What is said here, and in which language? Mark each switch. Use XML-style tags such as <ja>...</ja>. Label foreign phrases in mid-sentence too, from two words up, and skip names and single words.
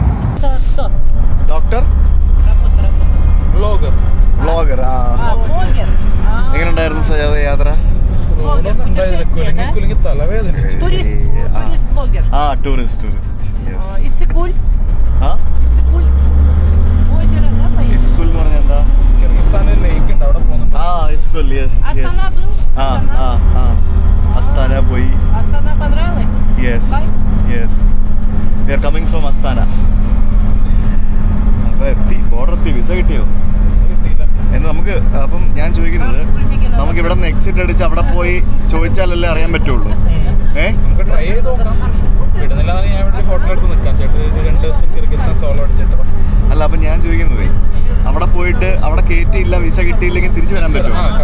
<ml>ഡോക്ടർ വ്ളോഗർ. എങ്ങനെ ഉണ്ടായിരുന്നു സജാദ യാത്ര? ടൂറിസ്റ്റ്. Иссык-Куль എന്ന് പറഞ്ഞാൽ എന്താ?</ml> <en>Иссык-Куль, yes.</en> <ru>Астана был?</ru> <ml>Astana പോയി.</ml> <ru>Астана понравилось?</ru> <en>Yes. We are coming from Astana.</en> <ml>അപ്പോൾ ബോർഡർ എത്തി. വിസ കിട്ടിയോ എന്ന് നമുക്ക്. അപ്പം ഞാൻ ചോദിക്കുന്നത്, നമുക്ക് ഇവിടെ നിന്ന് എക്സിറ്റ് അടിച്ച് അവിടെ പോയി ചോദിച്ചാലല്ലേ അറിയാൻ പറ്റുള്ളൂ. അല്ല, അപ്പം ഞാൻ ചോദിക്കുന്നത്, അവിടെ പോയിട്ട് അവിടെ കയറ്റിയില്ല, വിസ കിട്ടിയില്ലെങ്കിൽ തിരിച്ചു വരാൻ പറ്റുമോ?</ml>